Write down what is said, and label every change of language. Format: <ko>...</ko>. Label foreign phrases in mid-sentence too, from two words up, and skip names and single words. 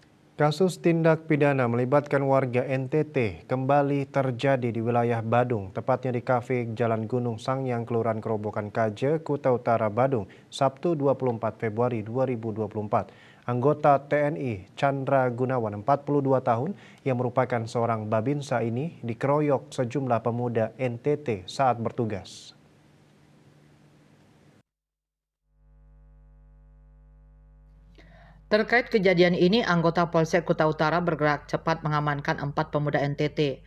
<id>Kasus tindak pidana melibatkan warga NTT kembali terjadi di wilayah Badung, tepatnya di kafe Jalan Gunung Sangyang, Kelurahan Kerobokan Kaje, Kuta Utara, Badung, Sabtu 24 Februari 2024. Anggota TNI Chandra Gunawan, 42 tahun, yang merupakan seorang babinsa ini dikeroyok sejumlah pemuda NTT saat bertugas. Terkait kejadian ini, anggota Polsek Kuta Utara bergerak cepat mengamankan 4 pemuda NTT.</id>